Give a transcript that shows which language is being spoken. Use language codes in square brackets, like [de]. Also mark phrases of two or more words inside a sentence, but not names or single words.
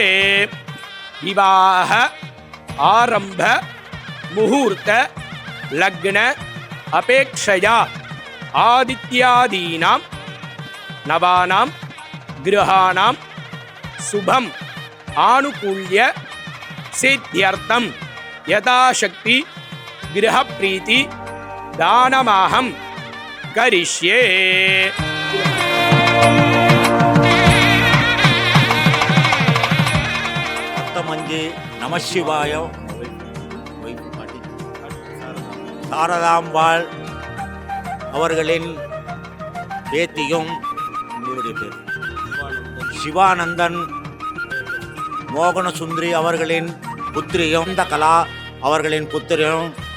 [sa] विवाह आरंभ मुहूर्त लग्न अपेक्षया आदित्यादीनां नवानां गृहाणां शुभम आनुकूल्य सिद्ध्यर्थम यथाशक्ति गृहप्रीति दानमाहं करिष्ये. [ta] மஞ்சு நமசிவாய சாரதாம்பாள் அவர்களின் பேத்தியும் உங்களுடைய பேர் சிவானந்தன் மோகனசுந்தரி அவர்களின் புத்திரியும் இந்த கலா அவர்களின் புத்திரியும்